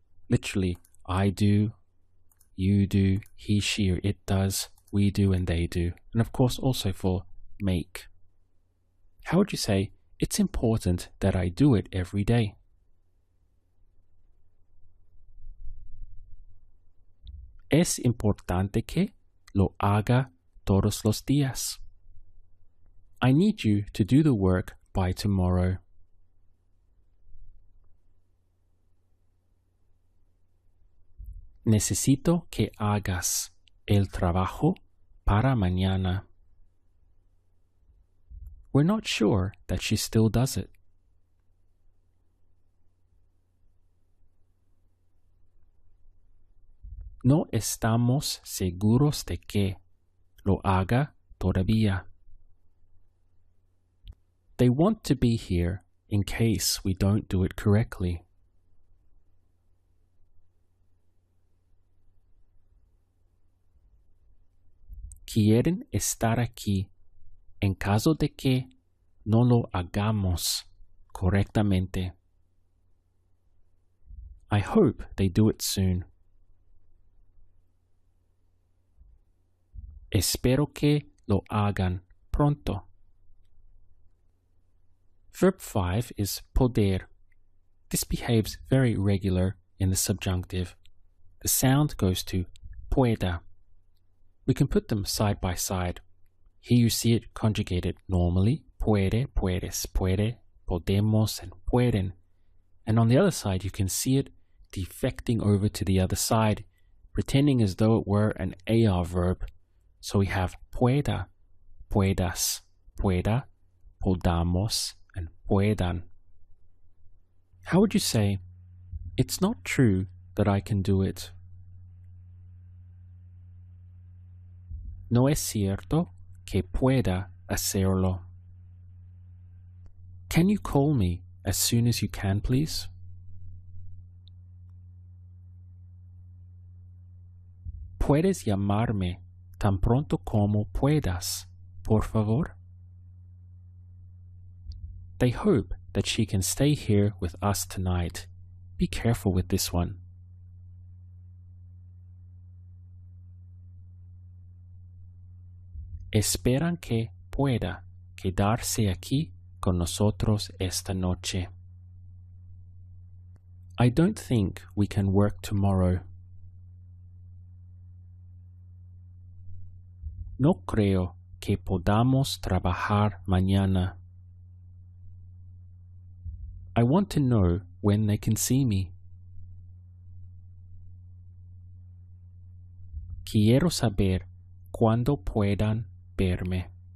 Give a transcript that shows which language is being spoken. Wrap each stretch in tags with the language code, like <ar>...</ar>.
<en>Literally, I do, you do, he, she, or it does, we do, and they do. And of course also for make. How would you say, it's important that I do it every day?</en> <es>Es importante que lo haga todos los días.</es> <en>I need you to do the work by tomorrow.</en> <es>Necesito que hagas el trabajo para mañana.</es> <en>We're not sure that she still does it.</en> <es>No estamos seguros de que lo haga todavía.</es> <en>They want to be here in case we don't do it correctly.</en> <es>Quieren estar aquí en caso de que no lo hagamos correctamente.</es> <en>I hope they do it soon.</en> <es>Espero que lo hagan pronto.</es> <en>Verb 5 is poder. This behaves very regular in the subjunctive. The sound goes to pueda. We can put them side by side. Here you see it conjugated normally, puede, puedes, puede, podemos, and pueden. And on the other side, you can see it defecting over to the other side, pretending as though it were an AR verb. So we have pueda, puedas, pueda, podamos, and puedan. How would you say, it's not true that I can do it?</en> <es>No es cierto que pueda hacerlo.</es> <en>Can you call me as soon as you can, please?</en> <es>Puedes llamarme tan pronto como puedas, por favor?</es> <en>They hope that she can stay here with us tonight. Be careful with this one.</en> <es>Esperan que pueda quedarse aquí con nosotros esta noche.</es> <en>I don't think we can work tomorrow.</en> <es>No creo que podamos trabajar mañana.</es> <en>I want to know when they can see me.</en> <es>Quiero saber cuándo puedan verme.</es>